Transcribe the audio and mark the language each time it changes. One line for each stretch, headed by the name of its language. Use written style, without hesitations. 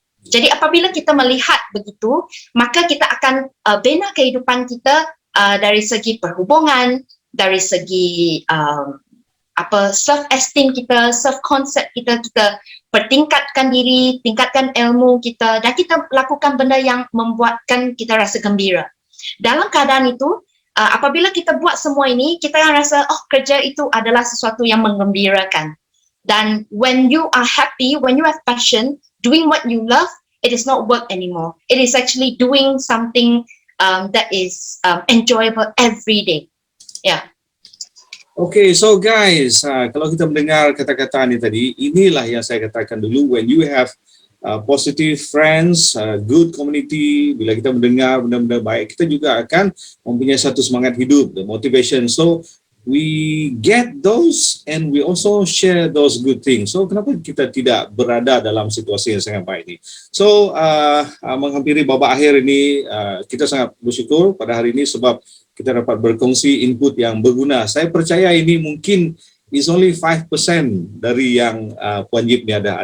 Malay: Jadi apabila kita melihat begitu, maka kita akan bina kehidupan kita dari segi perhubungan, dari segi self-esteem kita, self-concept kita pertingkatkan diri, tingkatkan ilmu kita, dan kita lakukan benda yang membuatkan kita rasa gembira. Dalam keadaan itu, apabila kita buat semua ini, kita akan rasa, kerja itu adalah sesuatu yang menggembirakan.
English: Dan when you are happy, when you have passion, doing what you love, it is not work anymore. It is actually doing something that is enjoyable every day. Yeah. Okay, so guys,
Malay: kalau kita mendengar kata-kata ini tadi, inilah yang saya katakan dulu,
English: when you have positive friends, good community,
Malay: bila kita mendengar benda-benda baik, kita juga akan mempunyai satu semangat hidup,
English: the motivation. So, we get those and we also share those good things.
Malay: So, kenapa kita tidak berada dalam situasi yang sangat baik ini? So, menghampiri babak akhir ini, kita sangat bersyukur pada hari ini sebab kita dapat berkongsi input yang berguna. Saya percaya ini mungkin
English: is only 5%
Malay: dari yang Puan Yip ni ada.